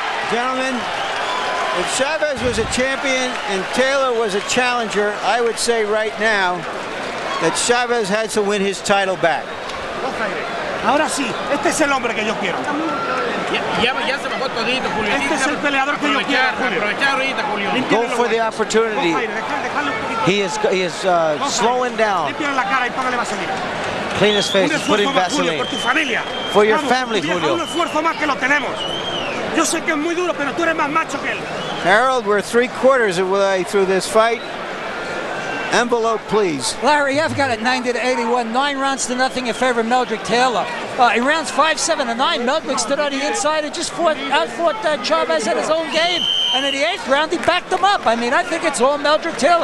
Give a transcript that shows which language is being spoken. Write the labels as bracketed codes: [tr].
[en] Gentlemen, if Chavez was a champion and Taylor was a challenger, I would say right now that Chavez had to win his title back. [es] Ahora sí, este es el hombre que yo quiero. Ya se bajó todito, Julio. Este es el peleador que yo quiero, aprovechar ahorita, Julio. [en] Go for the opportunity. He is slowing down. [es] La cara y póngale vaselina. [en] Clean his face, put in Vaseline. [es] Por tu familia. [en] For your family, Julio. [es] Un esfuerzo más que lo tenemos. Yo sé que es muy duro, pero tú eres más macho que él. [en] Harold, we're 3/4 of the way through this fight. Envelope, please. Larry, I've got it 90-81, 9 rounds to nothing in favor of Meldrick Taylor. In rounds 5, 7, and 9, Meldrick stood on the inside and just outfought Chavez at his own game. And in the 8th round, he backed him up. I mean, I think it's all Meldrick Taylor.